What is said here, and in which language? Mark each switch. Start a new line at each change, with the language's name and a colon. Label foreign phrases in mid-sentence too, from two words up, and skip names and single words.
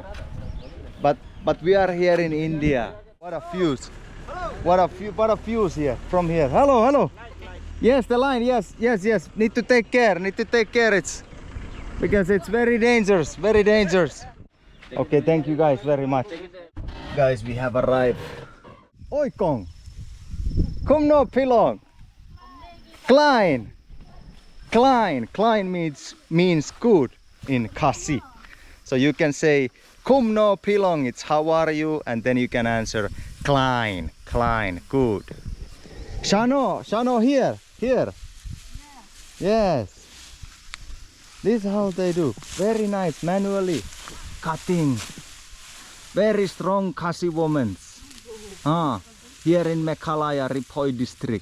English: But we are here in India. What a views! What a views here from here. Hello. Yes, the line. Yes. Need to take care. It's because it's very dangerous. Okay, thank you guys very much. Guys, we have arrived. Oikong.
Khasi: Kum no pilong.
English: Klein means good in Kasi. So you can say
Khasi: kum no pilong,
English: it's how are you? And then you can answer Klein, good. Shano here. Yes. This is how they do. Very nice, manually cutting. Very strong Kasi women. Here in Meghalaya, Riphoi district.